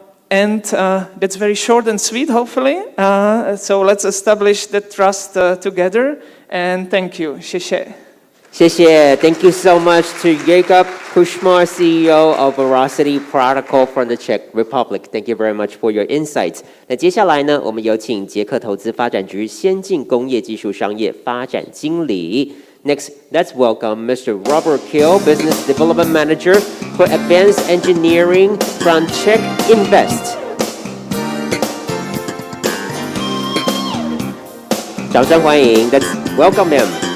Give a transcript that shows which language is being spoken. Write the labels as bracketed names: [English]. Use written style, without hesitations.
[English] And that's very short and sweet, hopefully. So let's establish the trust together. And thank you. [Chinese] 谢谢. 谢谢 [English] Thank you so much to Jakub Kušmar, CEO of Veracity Protocol from the Czech Republic. Thank you very much for your insights. [Chinese] 那接下来呢，我们有请捷克投资发展局先进工业技术商业发展经理。 [English] Next, let's welcome Mr. Robert Kill, Business Development Manager for Advanced Engineering from Czech Invest. [Chinese] 掌声欢迎 [English] Let's welcome him.